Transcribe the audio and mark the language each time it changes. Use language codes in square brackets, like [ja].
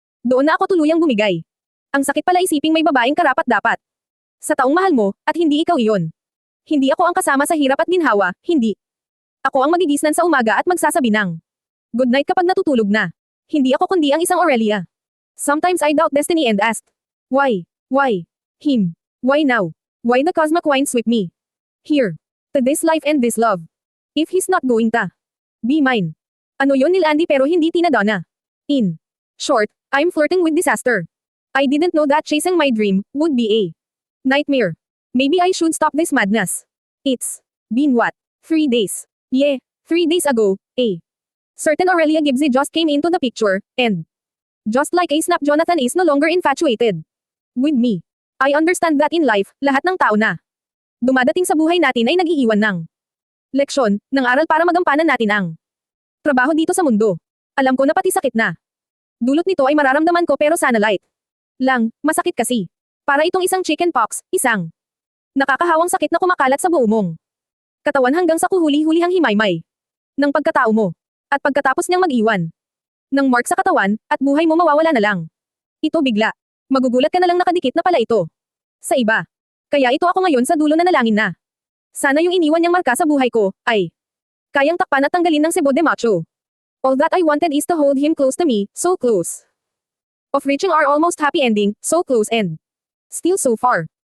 [tl] Doon na ako tuluyang bumigay. Ang sakit pala isiping may babaeng karapat-dapat sa taong mahal mo, at hindi ikaw iyon. Hindi ako ang kasama sa hirap at ginhawa, hindi. Ako ang magigisnan sa umaga at magsasabi ng good night kapag natutulog na. Hindi ako kundi ang isang Aurelia. [en] Sometimes I doubt destiny and ask, why? Why? Him? Why now? Why the cosmic wind sweep me? Here. To this life and this love. If he's not going to be mine. [tl] Ano yon nila Andy pero hindi Tina Donna. [en] In short, I'm flirting with disaster. I didn't know that chasing my dream would be a nightmare. Maybe I should stop this madness. It's been what? 3 days. Yeah, 3 days ago, a certain Aurelia Gibbsy just came into the picture, and just like a snap, Jonathan is no longer infatuated with me. I understand that in life, [tl] lahat ng tao na dumadating sa buhay natin ay nag-iiwan ng leksyon, ng aral para magampanan natin ang trabaho dito sa mundo. Alam ko na pati sakit na dulot nito ay mararamdaman ko pero sana light lang, masakit kasi. Para itong isang chicken pox, isang nakakahawang sakit na kumakalat sa buo mong katawan hanggang sa kuhuli-hulihang himaymay ng pagkatao mo. At pagkatapos niyang mag-iwan ng mark sa katawan, at buhay mo mawawala na lang. Ito bigla. Magugulat ka na lang nakadikit na pala ito sa iba. Kaya ito ako ngayon sa dulo na nalangin na sana yung iniwan niyang marka sa buhay ko, ay kayang takpan at tanggalin ng sebo de macho. [en] All that I wanted is to hold him close to me, so close. Of reaching our almost happy ending, so close and still so far.